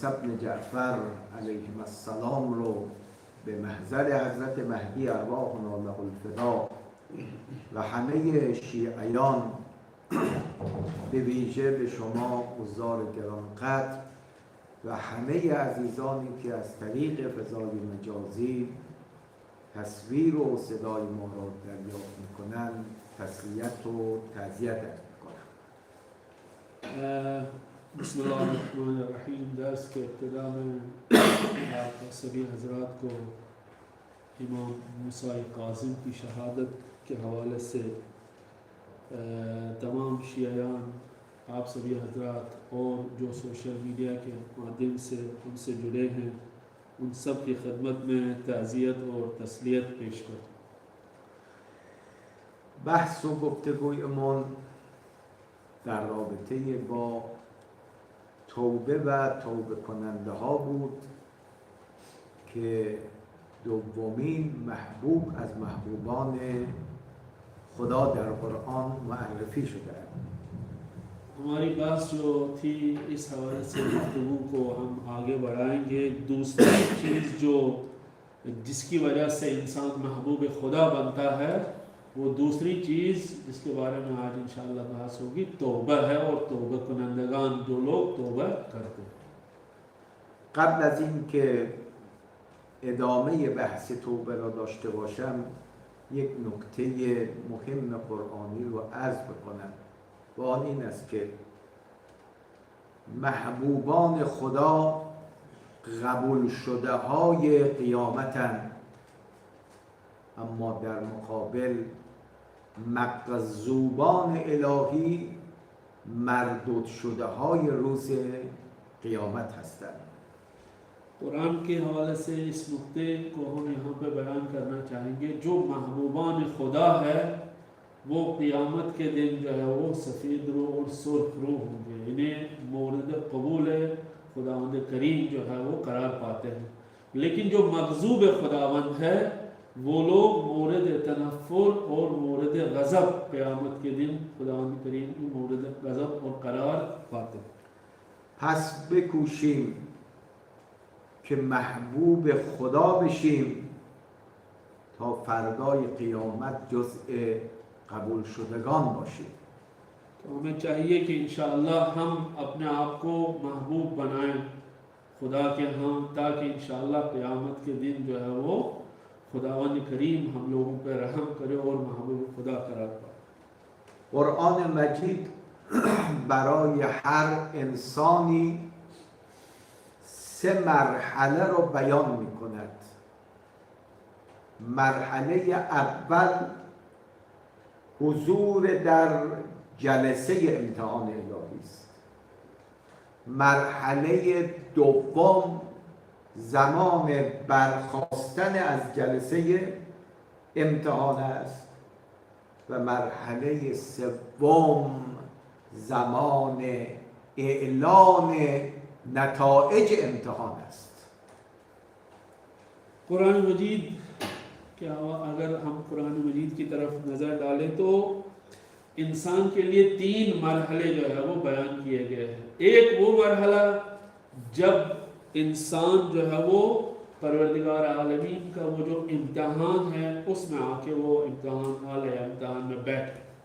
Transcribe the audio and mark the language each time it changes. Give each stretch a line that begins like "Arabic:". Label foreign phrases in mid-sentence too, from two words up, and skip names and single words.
Persian: بن جعفر
Arabic: علیهم السلام
Persian: رو به محضر حضرت مهدی
Arabic: ارواحنا له الفدا
Persian: و همه شیعیان به ویژه به شما عزار گرانقدر و همه عزیزانی که از طریق فضای مجازی تصویر و صدای ما را دریافت میکنند تسلیت و تعزیت میکنم.
Arabic: بسم الله الرحمن الرحیم.
Urdu: درس کے ابتدا میں آپ سبھی حضرات کو امام موسی کاظم کی شہادت کے حوالے سے تمام شیعیان آپ سبھی حضرات اور جو
English: social media
Urdu: کے مادھیم سے ان سے جڑے ہیں ان سب کی خدمت میں تعزیت اور تسلیت پیش کرتا ہوں.
Persian: بحث و گفتگویمان در رابطه با توبه و توبه کننده ها بود که دومین محبوب از محبوبان خدا در قرآن معرفی شده.
Urdu: ہماری بات جو تھی اس حوالے سے گفتگو کو ہم آگے بڑھائیں گے. دوسری چیز جو جس کی وجہ سے انسان محبوب خدا بنتا ہے وہ دوسری چیز جس کے بارے میں آج انشاءاللہ بحث ہوگی توبہ ہے اور توبہ کنندگان جو لوگ توبہ کرتے ہیں.
Persian: قبل از این که ادامه بحث توبه را داشته باشم یک نکته مهم قرآنی رو عرض بکنم و آن این است که محبوبان خدا قبول شده های قیامتن، اما در مقابل مغضوبان الهی مردود شده های روز قیامت هستند.
Urdu: قرآن کے حوالے سے اس نقطے کو ہم یہاں پہ بیان کرنا چاہیں گے. جو محبوبان خدا ہے وہ قیامت کے دن جو ہے وہ سفید روح اور سرخ روح ہوں گے. انہیں مورد قبول خداوند کریم جو ہے وہ قرار پاتے ہیں. لیکن جو مغضوب خداوند ہے وہ لوگ مورد تنفر اور مورد غضب قیامت کے دن خداوند کریم کی مورد غضب اور قرار پاتے ہیں.
Persian: پس بکوشیم که محبوب خدا بشیم تا فردای قیامت جزء قبول شدگان باشیم.
Urdu: تو ہمیں چاہیے کہ انشاءاللہ ہم اپنے آپ کو محبوب بنائیں خدا کے ہاں تاکہ انشاءاللہ قیامت کے دن جو ہے وہ خداوند کریم ہم لوگوں پہ رحم کرے اور محبوب خدا قرار پائے.
Persian: قرآن مجید برای هر انسانی سه مرحله رو بیان می کند. مرحله اول حضور در جلسه امتحان الهی است. مرحله دوم زمان برخاستن از جلسه امتحان است و مرحله سوم زمان اعلان نتائج امتحان است.
Urdu: قرآن مجید کیا اگر ہم قرآن مجید کی طرف نظر ڈالیں تو انسان کے لیے 3 مرحلے جو ہے وہ بیان کیے گئے ہیں. ایک وہ مرحلہ جب انسان جو ہے وہ پروردگار عالمین کا وہ جو امتحان ہے اس میں آ کے وہ امتحان میں بیٹھے.